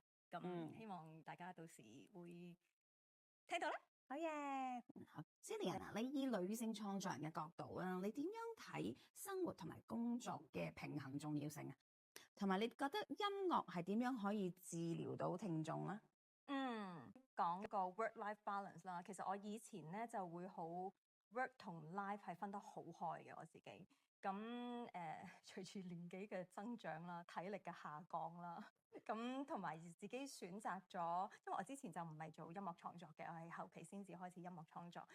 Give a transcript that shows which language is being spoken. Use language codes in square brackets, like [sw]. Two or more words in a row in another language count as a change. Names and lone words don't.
[yue] 咁希望大家到時會聽到啦。好嘢！Cillian啊，你以女性創作人嘅角度啊，你點樣睇生活同埋工作嘅平衡重要性啊？同埋你覺得音樂係點樣可以治療到聽眾咧？講個 [en] work-life balance [yue] 啦。其實我以前咧就會好 work 同 life 係分得好開嘅我自己。咁隨住年紀嘅增長啦，體力嘅下降啦， 咁同埋自己選擇咗，因為我之前就唔係做音樂創作嘅，我係後期先至開始音樂創作。